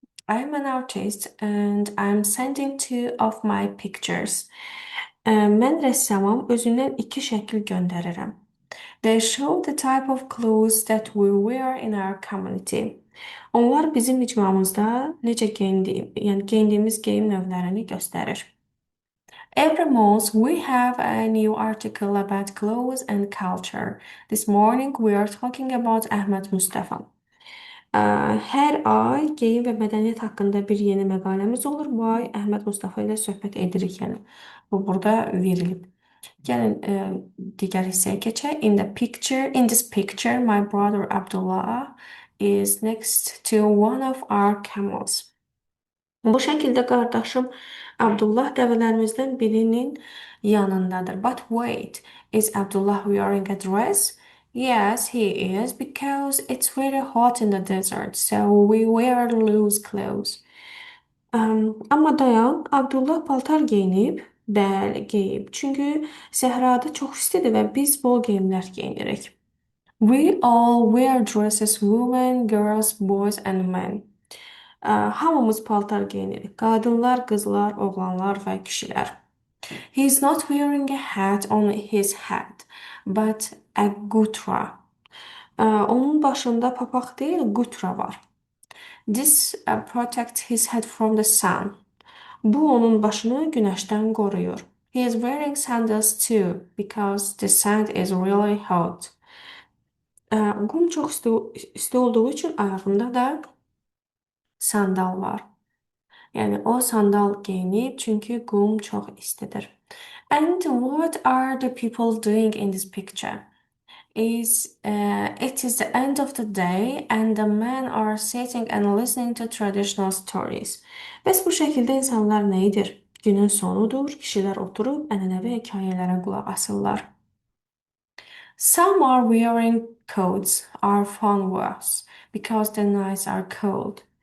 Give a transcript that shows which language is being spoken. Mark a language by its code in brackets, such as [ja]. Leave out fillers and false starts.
[en] I am an artist and I'm sending two of my pictures. [az] Mən rəssamam, özümdən iki şəkil göndərirəm. [en] They show the type of clothes that we wear in our community. [az] Onlar bizim icmamızda yəni geyindiyimiz geyim növlərini göstərir. [en] Every month we have a new article about clothes and culture. This morning we are talking about Ahmed Mustafa. [az] Hər ay geyim və mədəniyyət haqqında bir yeni məqaləmiz olur. Bu ay Əhməd Mustafa ilə söhbət edirik, yəni bu burada verilib. Gəlin digər hissəyə keçək. [en] In this picture, my brother Abdullah is next to one of our camels. [az] Bu şəkildə qardaşım Abdullah dəvələrimizdən birinin yanındadır. [en] But wait, is Abdullah wearing a dress? Yes, he is because it's very hot in the desert, so we wear loose clothes. [az] Amma dayan, Abdullah paltar geyinib. Bəli, geyib. Çünki səhrada çox istidir və biz bol geyimlər geyinirik. We all wear dresses, women, girls, boys and men. Hamımız paltar geyinirik. Qadınlar, qızlar, oğlanlar və kişilər. [en] He is not wearing a hat on his head, but a gutra. [az] Onun başında papaq deyil, gutra var. [en] This protects his head from the sun. [az] Bu onun başını günəşdən qoruyur. [en] He is wearing sandals too because the sand is really hot. [az] Qum çox isti olduğu üçün ayağında da sandal var. Yəni o sandal geyinib çünki qum çox istidir. [en] And what are the people doing in this picture? It is the end of the day and the men are sitting and listening to traditional stories. [az] Bəs bu şəkildə insanlar nə edir? Günün sonudur, kişilər oturub ənənəvi hekayələrə qulaq asırlar. [en] Some are wearing coats or funwas because the nights are cold.